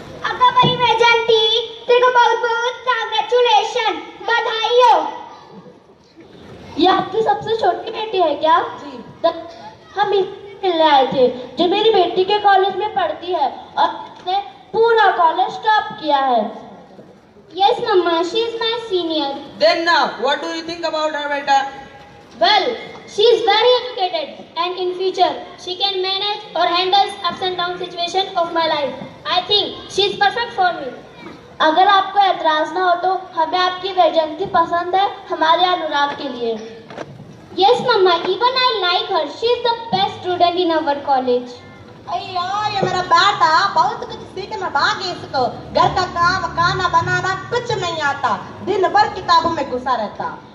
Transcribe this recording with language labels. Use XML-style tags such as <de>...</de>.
<hi>अगर भाई वैजंती तेरे को बहुत बहुत कांग्रेचुलेशन, बधाई हो। ये आपकी सबसे छोटी बेटी है क्या? जी। हम मिलने आए थे, जो मेरी बेटी के कॉलेज में पढ़ती है और उसने पूरा कॉलेज टॉप किया है।</hi> <en>Yes mamma, she is my senior. Then now, what do you think about her, बेटा? Well, she is very educated and in future she can manage or handles ups and down situation of my life. I think she is perfect for me.</en> <hi>अगर आपको एतराज ना हो तो हमें आपकी वैजयंती पसंद है हमारे अनुराग के लिए।</hi> <en>Yes mamma, even I like her, she is the best student in our college.</en> <hi>अय्या ये मेरा बेटा बहुत कुछ सीखना बाकी, इसको घर का काम खाना बनाना कुछ नहीं आता, दिन भर किताबों में घुसा रहता।</hi>